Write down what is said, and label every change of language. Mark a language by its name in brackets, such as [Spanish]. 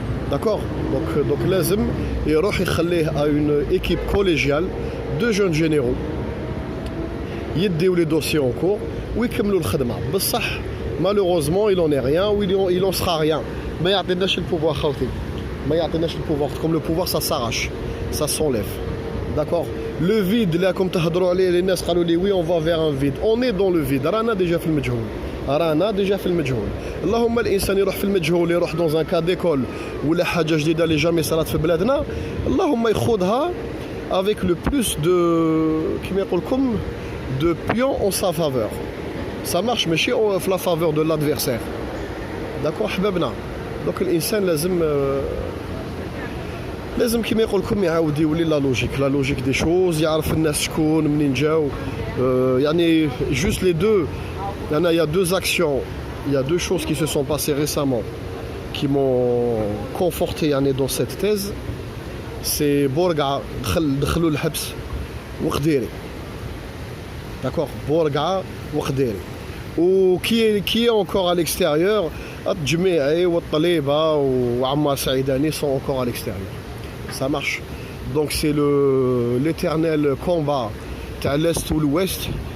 [French] D'accord, donc [Arabic] لازم يروح يخليه [French] à une équipe collégiale de jeunes généraux [Arabic] يديو [French] les dossiers en cours [Arabic] ويكملوا الخدمه. بصح [French] malheureusement il en est rien ou il en sera rien. [Arabic] ما يعطيناش البوفوار خاوتي, ما يعطيناش البوفوار. [French] Comme le pouvoir ça s'arrache, ça s'enlève. D'accord, le vide là comme [Arabic] تهضروا عليه [French] les [Arabic] ناس قالوا لي [French] oui on va vers un vide, on est dans le vide. [Arabic] رانا [French] déjà [Arabic] في المجهول. اللهم الانسان يروح في المجهول, يروح [French] dans un cas d'école [Arabic] ولا حاجه جديده اللي جامي صارت في بلادنا, اللهم يخوضها [French] avec le plus de [Arabic] كيما يقول لكم [French] de pions en sa faveur. Ça marche [Arabic] ماشي [French] في la faveur de l'adversaire. D'accord [Arabic] حبابنا. donc الانسان لازم كيما يقول لكم يعاود يولي [French] لا لوجيك دي شوز, [Arabic] يعرف الناس شكون منين جاو. يعني [French] juste les deux. Il y a deux actions, il y a deux choses qui se sont passées récemment qui m'ont conforté dans cette thèse. C'est Bourga [Arabic] دخلوا الحبس [French] وخديري. D'accord, Bourga وخديري. Ou qui est encore à l'extérieur, الجميعي والطليبة وعمار سعيداني sont encore à l'extérieur. Ça marche. Donc c'est l'éternel combat à l'est ou l'ouest.